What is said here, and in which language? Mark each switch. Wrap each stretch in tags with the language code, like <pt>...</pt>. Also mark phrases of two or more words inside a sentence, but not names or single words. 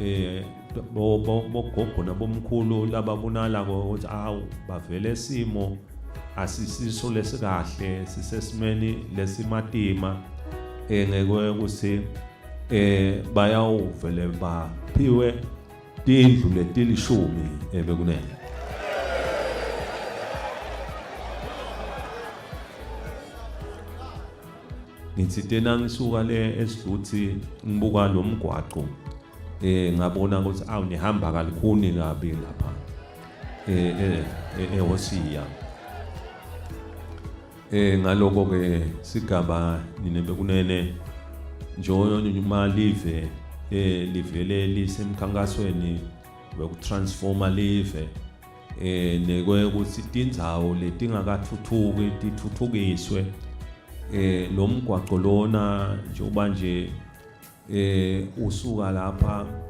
<ss>bogogo nabomkhulu lababonala ukuthi awu bavele simo asisiso lesikahle sisesimeni lesimatima ngeke ukuthi bayawuvele baphiwe tindlu letilishumi bekunene ngithi tena ngisuka le esidluthi ngibuka lo mgwaqo ngabona ukuthi awu nihamba kalukhuni kabi lapha eHosia ngaloko ke sigaba nine bekunene njengoba live livele lisemkhankasweni wokutransforma live nekwe ukuthi tindzawo letingakathuthuki tithuthukiswe lo mgwaqo lona njengoba nje usuka lapha</ss>